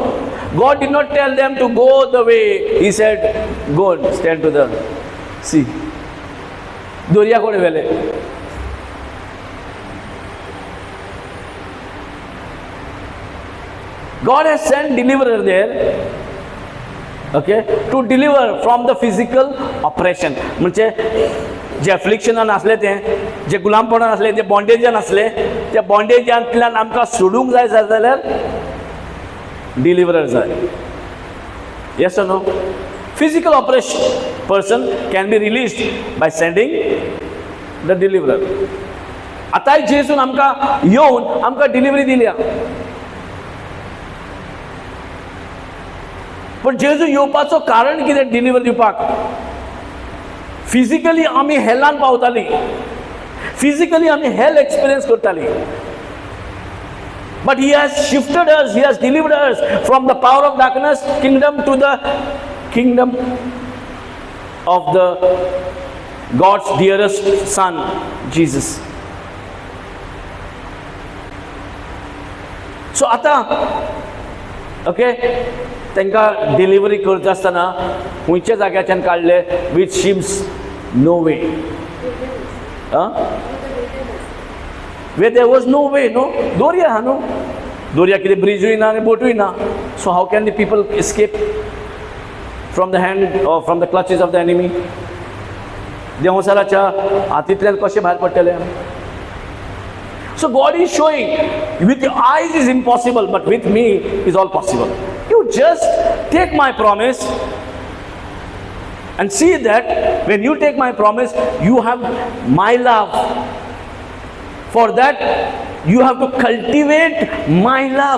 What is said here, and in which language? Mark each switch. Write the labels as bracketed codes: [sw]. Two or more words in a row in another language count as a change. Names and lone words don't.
[en] God did not tell them to go the way. He said, go and stand to the sea. [kok] Doriya kode vele. [en] God has sent deliverer there, okay, to deliver from the physical oppression. [kok] म्हणजे जे अफ्लिक्शनान आसले ते, जे गुलामपणान आसले, जे बॉन्डेजान आसले, त्या बॉन्डेजांतल्यान आमकां सोडूंक जाय जाल्यार डिलिव्हरर जाय. [en] yes or no? Physical oppression person can be released by sending the deliverer. [kok] आतांय जेसून आमकां येवन आमकां डिलिव्हरी दिल्या. पण जेजू येवपाचो कारण कितें डिलिव्हरी दिवपाक? फिजिकली आमी हेलान पावताली, फिजिकली आमी [en] hell experience [kok] करताली. [en] But he has shifted us, he has delivered us from the power of darkness kingdom to the kingdom of the God's dearest son, Jesus. [kok] So आता okay, तांकां डिलिव्हरी करता आसतना खंयच्या जाग्याच्यान काडले? [en] which seems no way. Where there was no way, no? [kok] Doria ha, no? Doria कितें ब्रिजूय ना आनी बोटूय ना. [en] So how can the people escape from the hand or from the clutches of the enemy? [kok] देवसालाच्या हातींतल्यान कशें भायर पडटले? [en] So God is showing, with your eyes is impossible, but with me is all possible. You just take my promise and see that when you take my promise, you have my love. For that, you have to cultivate my love.